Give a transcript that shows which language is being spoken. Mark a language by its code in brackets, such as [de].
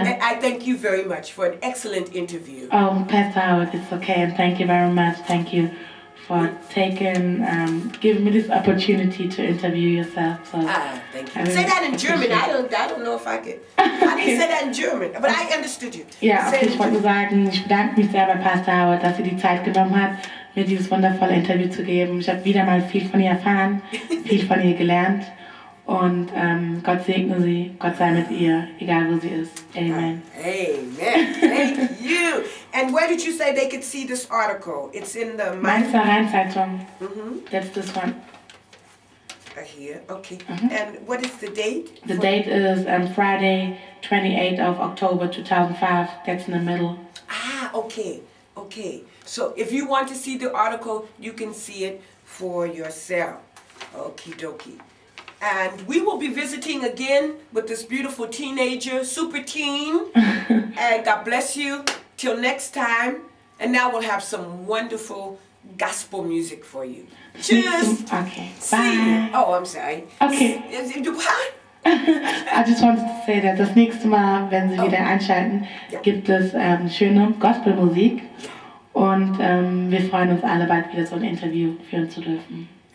[en] And I thank you very much for an excellent interview. Oh, Pastor Howard, it's okay, and thank you very much. Thank you for giving me this opportunity to interview yourself. So, thank you. Say that in German. I don't know if I could. I didn't say that in German, but I understood you. [de] Ja, okay, ich wollte nur sagen, ich bedanke mich sehr bei Pastor Howard, dass sie die Zeit genommen hat, mir dieses wundervolle Interview zu geben. Ich habe wieder mal viel von ihr erfahren, viel von ihr gelernt. Und Gott segne sie, Gott sei mit ihr, egal wo sie ist. [en] Amen. Amen. Thank you. And where did you say they could see this article? It's in the Mainzer Rheinzeitung. That's this one. Here, okay. And what is the date? The date is Friday, 28th of October 2005. That's in the middle. Okay. Okay. So if you want to see the article, you can see it for yourself. Okie dokie. And we will be visiting again with this beautiful teenager, super teen. And God bless you. Till next time. And now we'll have some wonderful gospel music for you. Cheers. Okay. See Bye. you. Oh, I'm sorry. Okay. What? I just wanted to say that [de] das nächste Mal, wenn Sie wieder einschalten, gibt es schöne Gospelmusik. Und wir freuen uns alle, bald wieder so ein Interview führen zu dürfen.